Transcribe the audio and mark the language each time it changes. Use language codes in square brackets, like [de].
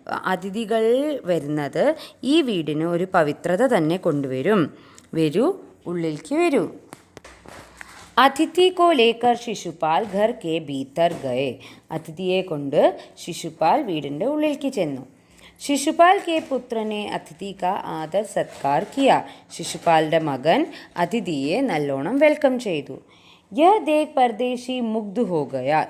[ml] അതിഥികൾ വരുന്നത് ഈ വീടിന് ഒരു പവിത്രത തന്നെ കൊണ്ടുവരും. വരൂ, ഉള്ളിലേക്ക് വരൂ. [hi] അതിഥി को लेकर शिशुपाल घर के भीतर गए. [ml] അതിഥിയെ കൊണ്ട് ശിശുപാൽ വീടിൻ്റെ ഉള്ളിലേക്ക് ചെന്നു. [hi] शिशुपाल के पुत्र ने अतिथि का आदर सत्कार किया. [ml] ശിശുപാലിൻ്റെ മകൻ അതിഥിയെ നല്ലോണം വെൽക്കം ചെയ്തു. [hi] यह देख परदेशी मुग्ध हो गया.